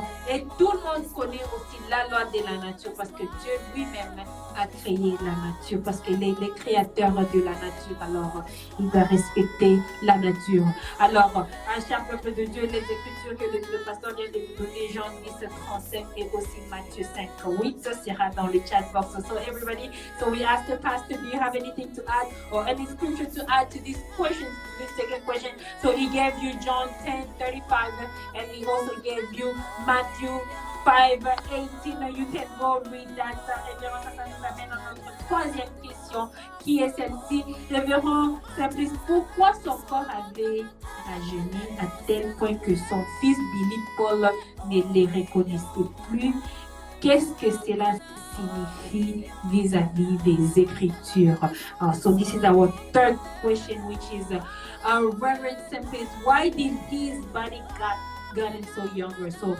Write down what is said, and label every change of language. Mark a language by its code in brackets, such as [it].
[fr] Et tout le monde connaît aussi la loi de la nature parce que Dieu lui-même a créé la nature, parce qu'il est le créateur de la nature. Alors, il doit respecter la nature. Alors, à cher peuple de Dieu, les écritures que le pasteur vient de vous donner, Jean 10:35 et aussi Matthieu 5:8, ça sera dans le chat box. [en] So everybody, so we asked the pastor, do you have anything to add or any scripture to add to these questions, this second question? So he gave you John 10:35 and he also gave you Matthew 5:18. You can go read that. [fr] Révérend, ça nous amène à notre troisième question, qui est celle-ci. Révérend Simplice, pourquoi son corps avait rajeuni à tel point que son fils Billy Paul ne les reconnaissait plus? Qu'est-ce que cela signifie vis-à-vis des Écritures? [en] So this is our third question, which is Reverend Simplice, why did his body gotten so younger?